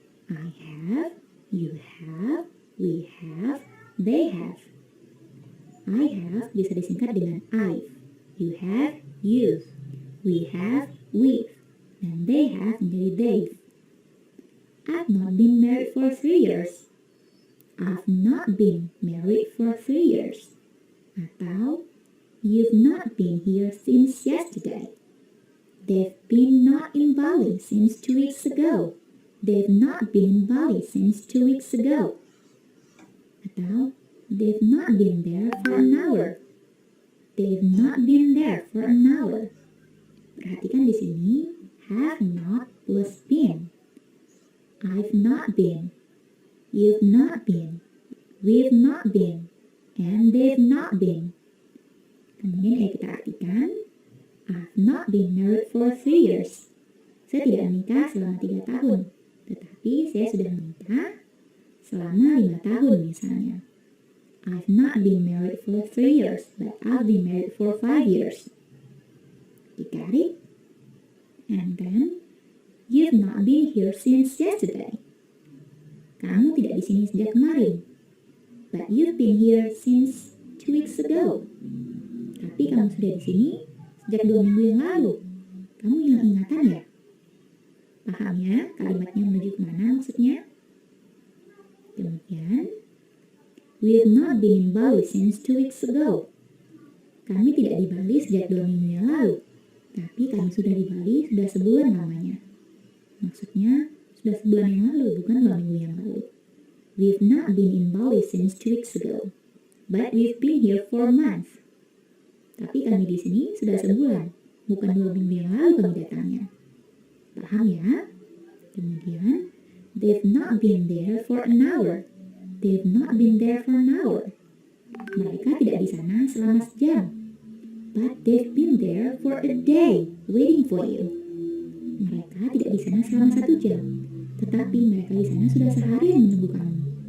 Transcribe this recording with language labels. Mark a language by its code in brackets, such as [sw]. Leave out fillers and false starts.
[en] I have, you have, we have, they have. [id] I have bisa disingkat dengan I've. [en] You have, you've. We have, we've. [id] Dan they have menjadi they've. [en] I've not been married for 3 years. I've not been married for 3 years. Atau you've not been here since yesterday. They've been not in Bali since 2 weeks ago. They've not been in Bali since 2 weeks ago. Atau they've not been there for an hour. They've not been there for an hour. [id] Perhatikan di sini have not plus been. [en] I've not been. You've not been. We've not been. And they've not been. [id] Kemudian ayo kita artikan I've not been married for 3 years. Saya tidak menikah selama 3 tahun. Tetapi saya sudah menikah selama 5 tahun misalnya. [en] I've not been married for 3 years, but I've been married for 5 years. You got it? And then, you've not been here since yesterday. [id] Kamu tidak di sini sejak kemarin. [en] But you've been here since 2 weeks ago. [id] Tapi kamu sudah di sini sejak 2 minggu yang lalu. Kamu hilang ingatan ya? Paham ya kalimatnya menuju kemana maksudnya? [en] Kemudian, we have not been in Bali since 2 weeks ago. [id] Kami tidak di Bali sejak 2 minggu yang lalu. Tapi kami sudah di Bali sudah sebulan lamanya. Maksudnya, sudah sebulan yang lalu, bukan 2 minggu yang lalu. [en] We have not been in Bali since 2 weeks ago. But we've been here for a month. [id] Tapi kami di sini sudah sebulan, bukan 2 minggu yang lalu kami datangnya. Paham ya? [en] Kemudian, they've not been there for an hour. They've not been there for an hour. [id] Mereka tidak di sana selama sejam. [en] But they've been there for a day, waiting for you. [id] Mereka tidak di sana selama 1 jam. Tetapi mereka di sana sudah seharian menunggu kamu.